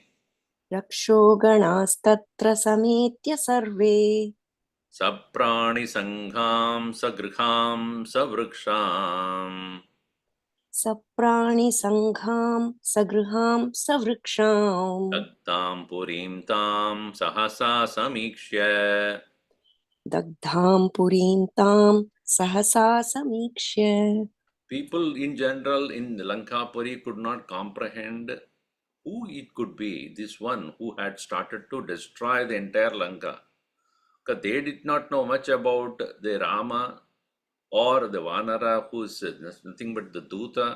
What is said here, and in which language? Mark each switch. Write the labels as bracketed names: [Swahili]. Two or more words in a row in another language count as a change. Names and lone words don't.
[Sanskrit] रक्षो गणास्तत्र समेत्य सर्वे. सप्राणि सङ्घं सगृहं सवृक्षम्. सप्राणि सङ्घं सगृहं सवृक्षम्. दग्धां पुरीं तां सहसा समीक्ष्य. दग्धां पुरीं तां सहसा समीक्ष्य. [English] People in general in Lankapuri could not comprehend who it could be, this one who had started to destroy the entire Lanka. Because they did not know much about the Rama or the Vanara who is nothing but the Duta.